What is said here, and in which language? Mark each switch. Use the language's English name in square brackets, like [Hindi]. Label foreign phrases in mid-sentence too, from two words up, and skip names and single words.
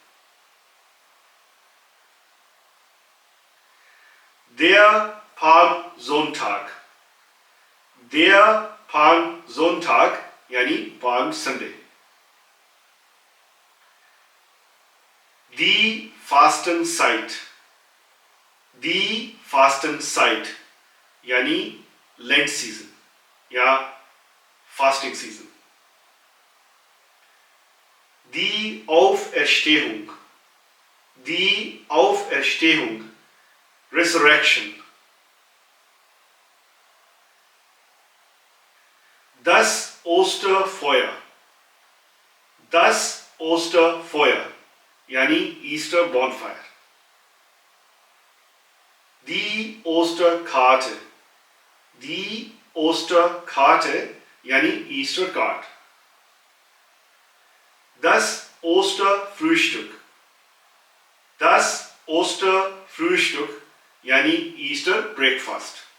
[German] Der Palmsonntag، Der Palmsonntag یعنی [English] Palm Sunday. [German] Die Fastenzeit، Die Fastenzeit یعنی [English] Lent season [German] یا [English] fasting season. [German] Die Auferstehung، Die Auferstehung Resurrection۔ Das Osterfeuer، Das Osterfeuer یعنی [English] Easter bonfire. [German] Die Osterkarte، Die Osterkarte یعنی [English] Easter card. [German] Das Osterfrühstück، Das Osterfrühstück یعنی [English] Easter breakfast.